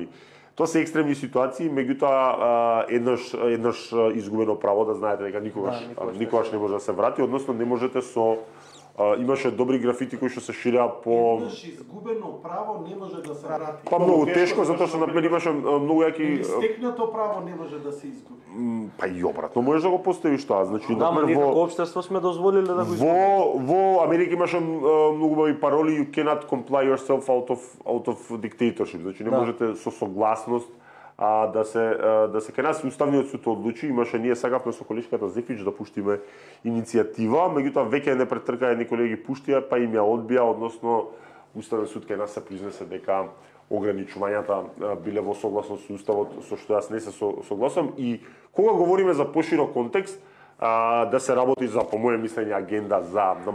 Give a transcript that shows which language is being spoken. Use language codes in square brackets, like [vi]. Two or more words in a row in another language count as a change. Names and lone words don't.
[mk] Тоа се екстремни ситуации, меѓутоа еднаш изгубено право да знаете дека никогаш не може да се врати, односно не можете имаше добри графити кои што се ширеа по Еднаш изгубено право не може да се врати. Па многу тешко затоа што например имаше многу јаки Стекнато право не може да се изгуби. па и обратно можеш да го поставиш тоа, значи Да, ама ние како општество сме дозволиле да го изгубиме. Во Америка имаше многу убави пароли [en] you cannot comply yourself out of dictatorship, [mk] значи не можете со согласност да се кај нас уставниот суд одлучи, имаше ние сакавме со колешката Зефич да пуштиме иницијатива, меѓутоа веќе не претркаа едни колеги пуштија, па им ја одбија, односно уставниот суд кај нас се произнесе дека ограничувањата биле во согласност со уставот, со што јас не се согласам и кога говориме за поширок контекст, да се работи за по моје мислење агенда за